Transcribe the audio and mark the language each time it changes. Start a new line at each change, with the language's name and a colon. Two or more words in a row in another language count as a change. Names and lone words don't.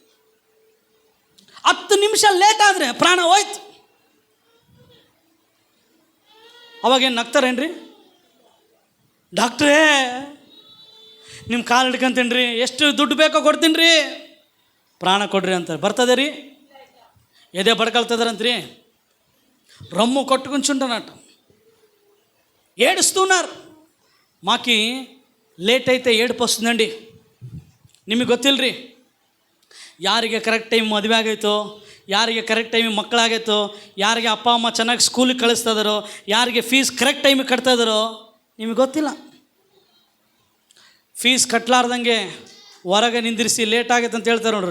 Kannada: 10 ನಿಮಿಷ ಲೇಟ್ ಆದರೆ ಪ್ರಾಣ ಹೋಯ್ತು. ಅವಾಗೇನು ನಗ್ತಾರೇನ್ರಿ? ಡಾಕ್ಟ್ರೇ ನಿಮ್ಮ ಕಾಲು ಹಿಡ್ಕೊಂತೀನಿ ರೀ, ಎಷ್ಟು ದುಡ್ಡು ಬೇಕೋ ಕೊಡ್ತೀನಿ ರೀ, ಪ್ರಾಣ ಕೊಡ್ರಿ ಅಂತಾರೆ. ಬರ್ತದೆ ರೀ? ಎದೆ ಬಡ್ಕೊಳ್ತದಾರಂತ್ರಿ.
Telugu: రొమ్ము కొట్టుకుంటుంటున్నట్ట ఏడుస్తున్నారు. మాకి లేట్ అయితే ఏడుపు వస్తుందండి.
Kannada: ನಿಮಗೆ ಗೊತ್ತಿಲ್ಲರಿ, ಯಾರಿಗೆ
English: correct time
Kannada: ಮದುವೆ ಆಗೈತೋ, ಯಾರಿಗೆ ಕರೆಕ್ಟ್ ಟೈಮಿಗೆ ಮಕ್ಕಳಾಗೈತೋ, ಯಾರಿಗೆ ಅಪ್ಪ ಅಮ್ಮ ಚೆನ್ನಾಗಿ ಸ್ಕೂಲಿಗೆ ಕಳಿಸ್ತಾ ಇದ್ದಾರೋ, ಯಾರಿಗೆ ಫೀಸ್ ಕರೆಕ್ಟ್ ಟೈಮಿಗೆ ಕಟ್ತಾ ಇದ್ದಾರೋ ನಿಮಗೆ ಗೊತ್ತಿಲ್ಲ. ಫೀಸ್ ಕಟ್ಟಲಾರ್ದಂಗೆ ಹೊರಗೆ ನಿಂದಿರಿಸಿ ಲೇಟ್ ಆಗೈತೆ ಅಂತ ಹೇಳ್ತಾರೆ ನೋಡ್ರಿ.